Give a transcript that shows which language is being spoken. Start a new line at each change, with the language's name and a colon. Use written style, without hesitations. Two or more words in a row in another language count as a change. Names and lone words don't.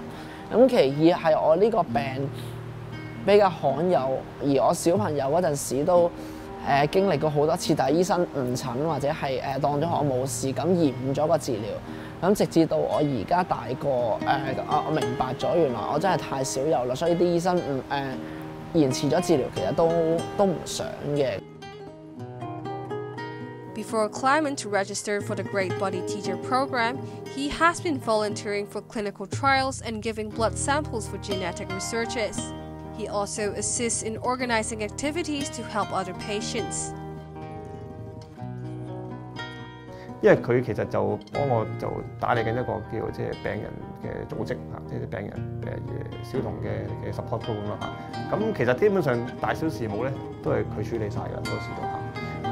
Cantonese: 咁其二係我呢個病比較罕有，而我小朋友嗰陣時都經歷過好多次，但係醫生誤診或者係當咗我冇事，咁延誤咗個治療。咁直至到我而家大個我明白咗原來我真係太少有啦，所以啲醫生延遲咗治療，其實都唔想嘅。
English: Before Clement registered for the Great Body Teacher program, he has been volunteering for clinical trials and giving blood samples for genetic researches. He also assists in organizing activities to help other patients.
Cantonese: 因為佢其實就幫我就打理緊一個叫即係病人嘅組織嚇，即係病人小童嘅
English: support program
Cantonese: 啦嚇。咁其實基本上大小事務咧都係佢處理晒㗎，好多時都嚇。